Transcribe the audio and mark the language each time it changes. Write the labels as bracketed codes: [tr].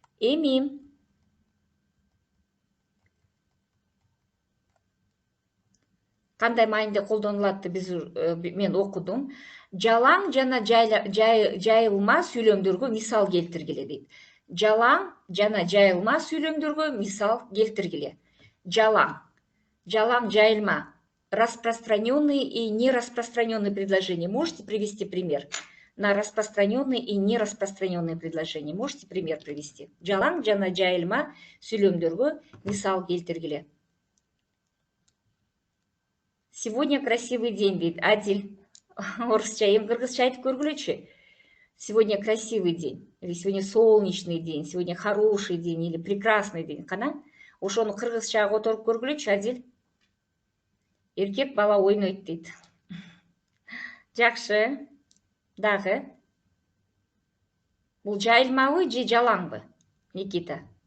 [ky] Эми кандай мааниде колдонулат мен окудум. Жалаң жана жайылма сүйлөмдөргө мисал келтиргиле дейт. Жалаң жана жайылма сүйлөмдөргө мисал келтиргиле. Жалаң, жайылма. [ru] Распространенные и нераспространенные предложения. Можете привести пример? На распространенные и нераспространенные предложения. Можете пример привести? [ky] Жалаң жана жайылма сүйлөмдөргө мисал келтиргиле. [ru] Сегодня красивый день, [ky] дейт [ru] Адиль. [ky] Орусча, эми кыргызча айтып көргүлөчү. [ru] Сегодня красивый день, или сегодня солнечный день, сегодня хороший день, или прекрасный день. [ky] Кана? Ошону кыргызчага которуп көргүлөчү, Адиль. Эркек бала ойнойт дейт. Жакшы. Дагы. Бул жайылмабы же жалаңбы, Никита?